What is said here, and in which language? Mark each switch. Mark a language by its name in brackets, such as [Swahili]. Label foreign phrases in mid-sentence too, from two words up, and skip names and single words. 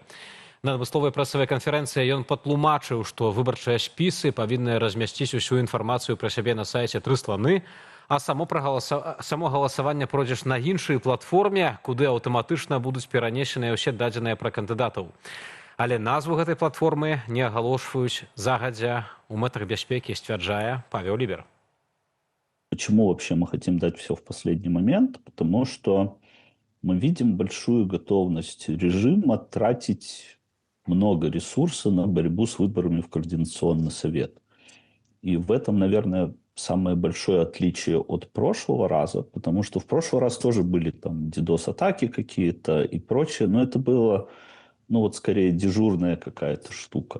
[Belarusian] На адмысловай прэсавай канферэнцыі ён патлумачыў, што выбарчыя спісы павінны размясціць усю інфармацыю пра сябе на сайце 3 сланы, а само галасаванне пройдзеш на іншай платформе, куды аўтаматычна будуць перанесеныя ўсе дадзеныя пра кандыдатаў. Але назву гэтай платформы не агалошваюць загадзя у мэтах бяспекі, сцвярджае Павел Лібер. [Russian] Почему вообще мы хотим дать все в последний момент? Потому что мы видим большую готовность режима тратить много ресурсов на борьбу с выборами в Координационный совет. И в этом, наверное, самое большое отличие от прошлого раза, потому что в прошлый раз тоже были там DDoS-атаки какие-то и прочее, но это было, скорее дежурная какая-то штука.